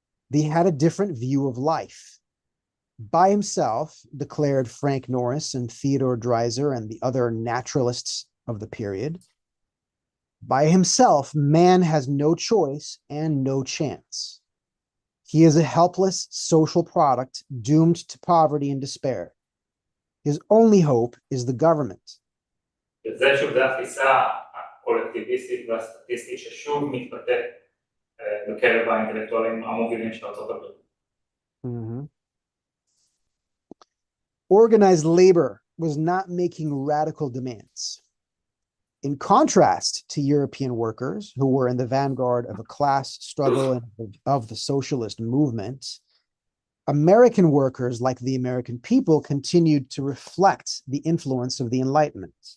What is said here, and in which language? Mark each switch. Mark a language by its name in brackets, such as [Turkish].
[English] They had a different view of life. By himself, declared Frank Norris and Theodore Dreiser and the other naturalists of the period, by himself, man has no choice and no chance. He is a helpless social product doomed to poverty and despair. His only hope is the government. [Hebrew] זה שוב, זה התפיסה הקולקטיביסטית והסטטיסטית ששוב מתבטאת בקרב האינטלקטואלים המובילים של ארצות הברית. [English] Organized labor was not making radical demands. In contrast to European workers who were in the vanguard of a class struggle of the socialist movement, American workers, like the American people, continued to reflect the influence of the Enlightenment.